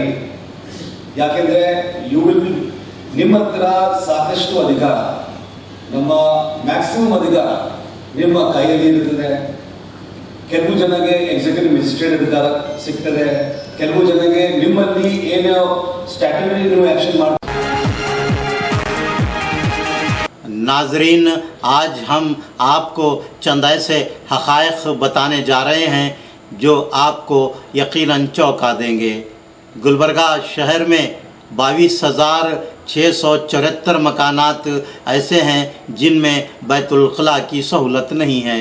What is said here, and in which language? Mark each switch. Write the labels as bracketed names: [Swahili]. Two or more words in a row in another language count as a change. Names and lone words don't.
[Kannada] ಯಾಕೆಂದ್ರೆ ನಿಮ್ಮ ಹತ್ರ ಸಾಕಷ್ಟು ಅಧಿಕಾರ, ನಮ್ಮ ಮ್ಯಾಕ್ಸಿಮಮ್ ಅಧಿಕಾರ ನಿಮ್ಮ ಕೈಯಲ್ಲಿ ಇರುತ್ತದೆ. ಕೆಲವು ಜನಗೆ [English] executive magistrate [Kannada] ಅಧಿಕಾರ ಸಿಗ್ತದೆ, ಕೆಲವು ಜನಗೆ ನಿಮ್ಮಲ್ಲಿ ಏನೋ ಸ್ಟ್ಯಾಟ್ಯೂಟರಿ ನೀವು ಆಕ್ಷನ್ ಮಾಡಿ. [Urdu] ناظرین، آج ہم آپ کو چند ایسے حقائق بتانے جا رہے ہیں جو آپ کو یقیناً چونکا دیں گے. گلبرگہ شہر میں 22,674 مکانات ایسے ہیں جن میں بیت الخلا کی سہولت نہیں ہے.